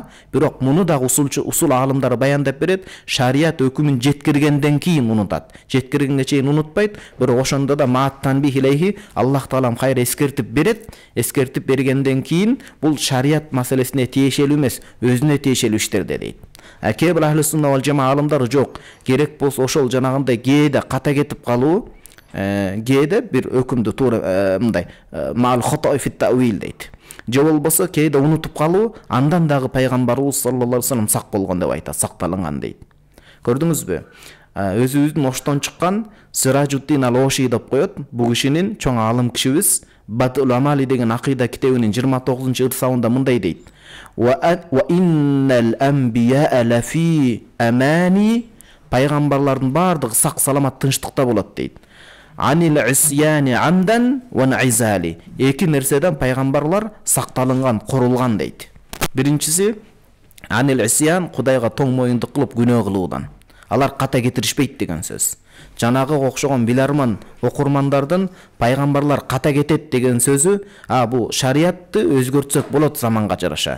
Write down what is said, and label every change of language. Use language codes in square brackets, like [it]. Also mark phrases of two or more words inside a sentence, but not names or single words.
[ky] Бирок муну дагы усул аалымдары баяндап берет. Шарият өкүмүн жеткиргенден кийин унутат. Жеткиргенге чейин унутпайт. Бирок ошондо да мааттан бихилейхи Аллах таалам кайра эскертип берет. Эскертип бергенден кийин бул шарият маселесине тиешелүү эмес, өзүнө тиешелүү иштерде дейт. Кээ бир [ar] أهل السنة والجماعة [ky] аалымдары жок. Керек болсо ошол жанагындай кээде ката кетип калуу, кээде бир өкүмдү туура мындай [ar] مع الخطأ في التأويل [ky] дейт. Же болбосо кээде унутуп калуу, андан дагы пайгамбарыбыз [ar] صلى الله عليه وسلم [ky] сак болгон деп айтат, сакталынган дейт. Көрдүңүзбү? Өзүбүздүн оштон чыккан Сираджуддин ал-Оши деп коет. Бул кишинин чоң аалым кишибиз Бадул Амали деген акыйда китебинин 29-ырсабында мындай дейт. [ar] وإن الأنبياء لفي أمان, [ky] пайгамбарлардын бардыгы сак саламат тынчтыкта болот дейт. [ar] عن العصيان عمدا وانعزال. [ky] Эки нерседен пайгамбарлар сакталынган, корулган дейт. Биринчиси [ar] عن العصيان, [ky] Кудайга тоң моюндук кылып күнөө кылуудан. Алар ката кетиришпейт деген сөз. Жанагы окшогон биларман окурмандардын пайгамбарлар ката кетет деген сөзү, бул шариятты өзгөртсөк болот заманга жараша.